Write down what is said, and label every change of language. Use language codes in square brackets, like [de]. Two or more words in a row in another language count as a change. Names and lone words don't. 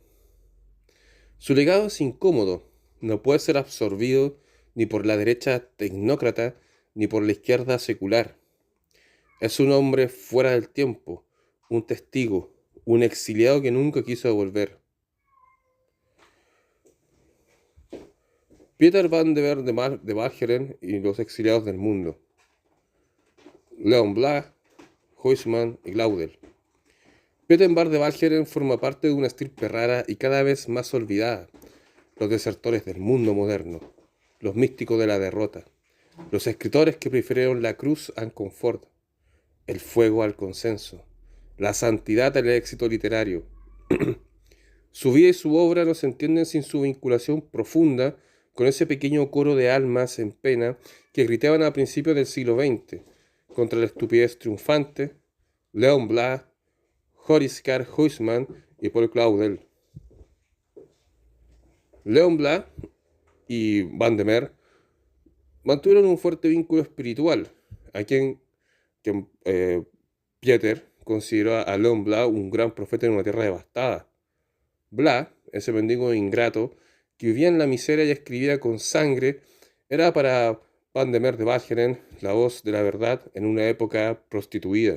[es] Su legado es incómodo, no puede ser absorbido ni por la derecha tecnócrata ni por la izquierda secular. Es un hombre fuera del tiempo, un testigo, un exiliado que nunca quiso volver. Pieter van der Meer de Walcheren y los exiliados del mundo. Leon Black, Huysmans y Claudel. Pieter van der Walcheren forma parte de una estirpe rara y cada vez más olvidada: los desertores del mundo moderno, los místicos de la derrota, los escritores que prefirieron la cruz al confort, el fuego al consenso, la santidad al éxito literario. Su vida y su obra no se entienden sin su vinculación profunda con ese pequeño coro de almas en pena que gritaban a principios del siglo XX contra la estupidez triunfante: Leon Black, Joris Karl Huysmans y Paul Claudel. Leon Black y Van der Meer Mantuvieron un fuerte vínculo espiritual, a quien Pieter consideró a Leon Blas un gran profeta en una tierra devastada. Blas, ese mendigo ingrato que vivía en la miseria y escribía con sangre, era para Van de Mer de Walcheren la voz de la verdad en una época prostituida.